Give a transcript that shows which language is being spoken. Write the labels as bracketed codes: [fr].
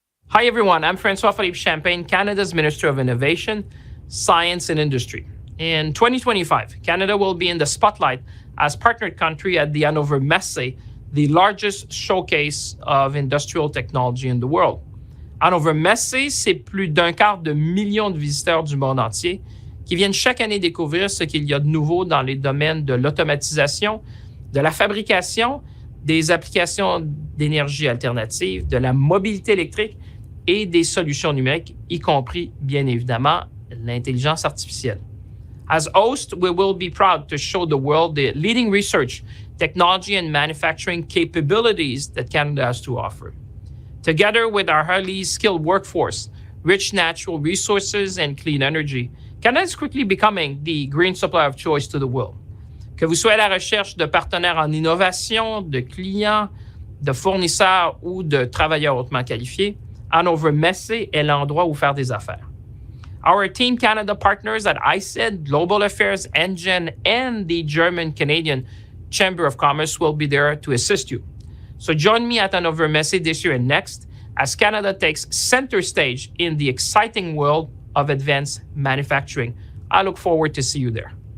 [en] Hi everyone, I'm François-Philippe Champagne, Canada's Minister of Innovation, Science and Industry. In 2025, Canada will be in the spotlight as partnered country at the Hannover Messe, the largest showcase of industrial technology in the world. [fr] Hannover Messe, c'est plus d'1/4 de million de visiteurs du monde entier qui viennent chaque année découvrir ce qu'il y a de nouveau dans les domaines de l'automatisation, de la fabrication, des applications d'énergie alternative, de la mobilité électrique et des solutions numériques, y compris, bien évidemment, l'intelligence artificielle. [en] As host, we will be proud to show the world the leading research, technology, and manufacturing capabilities that Canada has to offer. Together with our highly skilled workforce, rich natural resources, and clean energy, Canada is quickly becoming the green supplier of choice to the world. [fr] Que vous soyez à la recherche de partenaires en innovation, de clients, de fournisseurs ou de travailleurs hautement qualifiés, Hannover Messe est l'endroit où faire des affaires. [en] Our Team Canada partners at ICED, Global Affairs, NGen, and the German-Canadian Chamber of Commerce will be there to assist you. So join me at Hannover Messe this year and next as Canada takes center stage in the exciting world of advanced manufacturing. I look forward to see you there.